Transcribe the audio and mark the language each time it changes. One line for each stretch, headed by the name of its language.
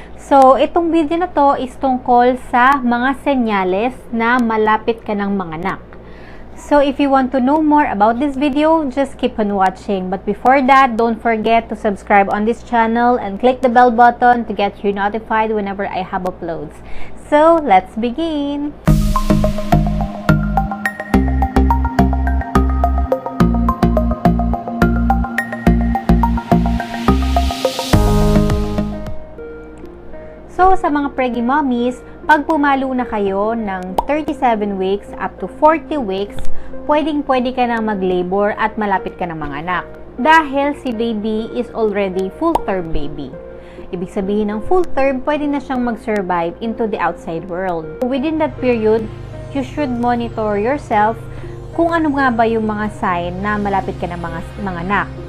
Filipino: So itong video na to is tungkol sa mga senyales na malapit ka ng manganak.
English: So if you want to know more about this video, just keep on watching. But before that, don't forget to subscribe on this channel and click the bell button to get you notified whenever I have uploads. So let's begin!
Filipino: So, sa mga preggy mommies, pag pumalo na kayo ng 37 weeks up to 40 weeks, pwedeng-pwede ka na mag-labor at malapit ka ng mga anak. Dahil si baby
English: is already full-term baby.
Filipino: Ibig sabihin ng full-term, pwede na siyang mag-survive
English: into the outside world. Within that period, you should monitor yourself
Filipino: kung ano nga ba yung mga sign na malapit ka ng mga anak.